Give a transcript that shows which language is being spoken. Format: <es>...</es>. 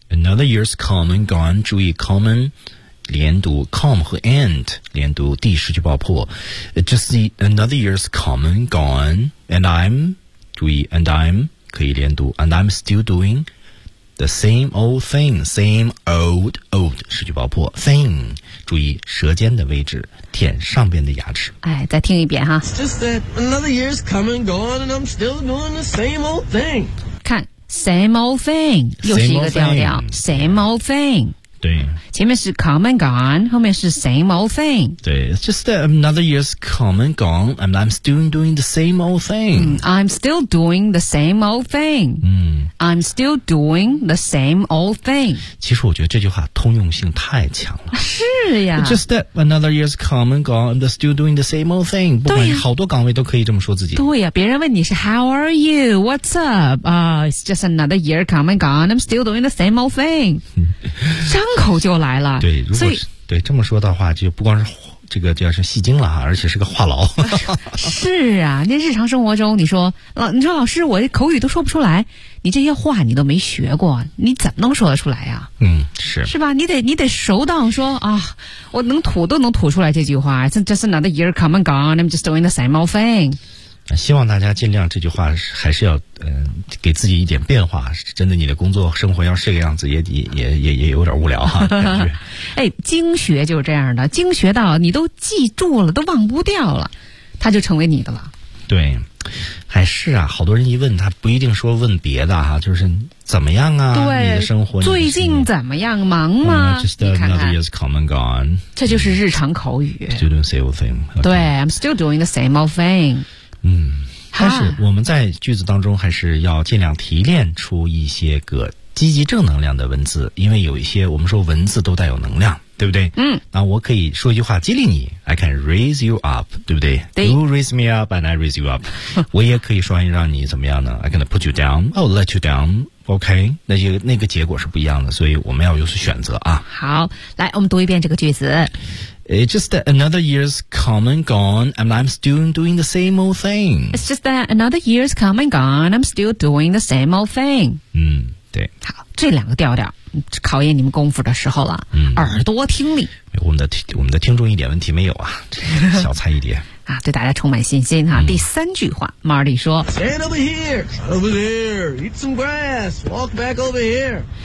<en>Another year's come and gone.</en> <zh>注意</zh> <en>come and</en> <zh>连读</zh> <en>come</en> <zh>和</zh> <en>and</en> <zh>连读第十句爆破。</zh> <en>Just see another year's come and gone. And I'm,</en> <zh>注意</zh> <en>and I'm</en> <zh>可以连读</zh> <en>and I'm still doing the same old thing. Same old, old</en> <zh>十句爆破</zh> <en>thing.</en> <zh>注意舌尖的位置舔上边的牙齿。哎，再听一遍哈。</zh> <en>It's just that another year's come and gone and I'm still doing the same old thing.</en> <zh>看</zh> <en>same old thing,</en> <zh>又是一个调调</zh> <en>same old thing.</en> <zh>对。前面是</zh> <en>come and gone,</en> <zh>后面是</zh> <en>same old thing.</en> <zh>对</zh> <en>,it's just that another year's come and gone and I'm still doing the same old thing.、 I'm still doing the same old thing.、I'm still doing the same old thing.</en> <zh>其实我觉得这句话通用性太强了。是呀。</zh> <en>It's just that another year's come and gone and I'm still doing the same old thing.</en> <zh>不管好多岗位都可以这么说自己。对呀，别人问你是</zh> <en>how are you? What's up?、It's just another year come and gone, I'm still doing the same old thing.</en> <zh>张口就来了。对，如果是对这么说的话，就不光是这个叫是戏精了，而且是个话痨。是啊，那日常生活中，你说老师，我口语都说不出来，你这些话你都没学过，你怎么能说得出来呀、啊？是吧？你得熟到说啊，我能吐都能吐出来这句话。</zh> <en>Just another year come and gone, I'm just doing the same old thing.</en> <zh>希望大家尽量这句话还是要给自己一点变化，真的你的工作生活要是这个样子也有点无聊哈、感觉。哎，经学就是这样的，经学到你都记住了都忘不掉了，它就成为你的了。对，还是啊，好多人一问他不一定说问别的哈、就是怎么样啊，对你的生活最近怎么样，忙吗、</zh> <en>just another year's come and gone，</en> <zh>这就是日常口语。</zh> <en>Still doing the same old thing、</en> <zh>对</zh> <en>I'm still doing the same old thing。</en> <zh>但是我们在句子当中还是要尽量提炼出一些个积极正能量的文字，因为有一些我们说文字都带有能量，对不对？那我可以说一句话激励你</zh> <en>I can raise you up，</en> <zh>对不对？</zh> <en>You raise me up and I raise you up。</en> <zh>我也可以说让你怎么样呢？</zh> <en>I can put you down， I'll let you down。</en> <zh>OK， 那个结果是不一样的，所以我们要有所选择啊。好，来我们读一遍这个句子。</zh> <en>It's just that another year's come and gone, and I'm still doing the same old thing. It's just that another year's come and gone, I'm still doing the same old thing.</en> <zh>对。好，这两个调调，考验你们功夫的时候了。耳朵听力。我们的听众一点问题没有啊，小菜一碟。啊，对大家充满信心哈。第三句话 ，Marty 说</zh> <en>，Stand over here, over there, eat some grass, walk back over here.</en>